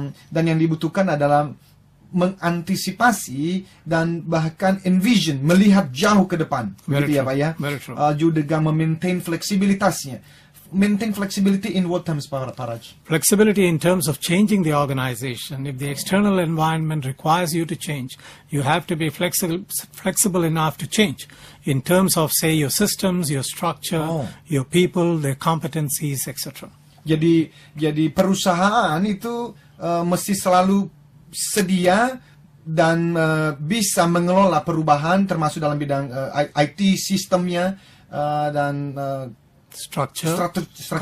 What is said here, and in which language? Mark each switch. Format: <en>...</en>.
<id>Dan yang dibutuhkan adalah mengantisipasi dan bahkan envision, melihat jauh ke depan.</id> <en>Very</en> <id>Begitu ya</id> <en>true.</en> <id>Pak ya.</id> <en>Very true.</en> <id>Juga maintain fleksibilitasnya.</id> <en>Maintain flexibility in what terms Pak Raj? Flexibility in terms of changing the organization. If the external environment requires you to change, you have to be flexible enough to change in terms of, say, your systems, your structure, your people, their competencies, etc.</en> <id>Jadi perusahaan itu mesti selalu sedia dan bisa mengelola perubahan termasuk dalam bidang IT sistemnya dan strukturnya juga ya.</id>